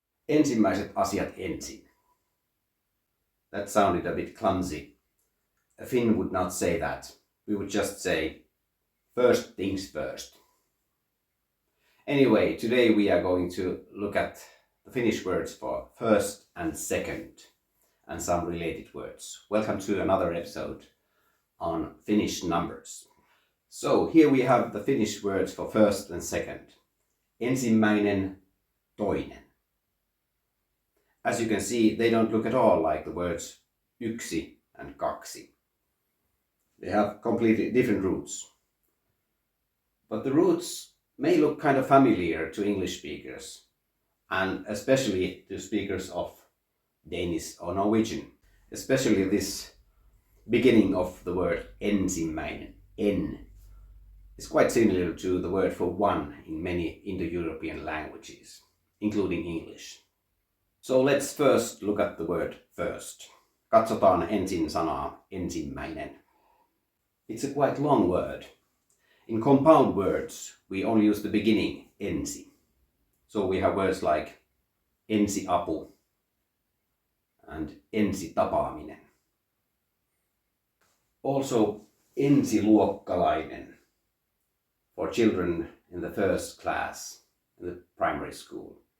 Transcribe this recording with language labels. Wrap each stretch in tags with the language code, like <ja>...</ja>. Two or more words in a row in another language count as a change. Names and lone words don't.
<fi>Ensimmäiset asiat ensin.</fi> <en>That sounded a bit clumsy. A Finn would not say that. We would just say, first things first. Anyway, today we are going to look at the Finnish words for first and second and some related words. Welcome to another episode on Finnish numbers. So here we have the Finnish words for first and second.</en> <fi>Ensimmäinen, toinen.</fi> <en>As you can see, they don't look at all like the words yksi and kaksi. They have completely different roots. But the roots may look kind of familiar to English speakers, and especially to speakers of Danish or Norwegian. Especially this beginning of the word ensimmäinen, en, is quite similar to the word for one in many Indo-European languages, including English. So let's first look at the word first.</en> <fi>Katsotaan ensin sanaa ensimmäinen.</fi> <en>It's a quite long word. In compound words, we only use the beginning ensi. So we have words like ensiapu and ensitapaaminen. Also ensiluokkalainen for children in the first class in the primary school.</en>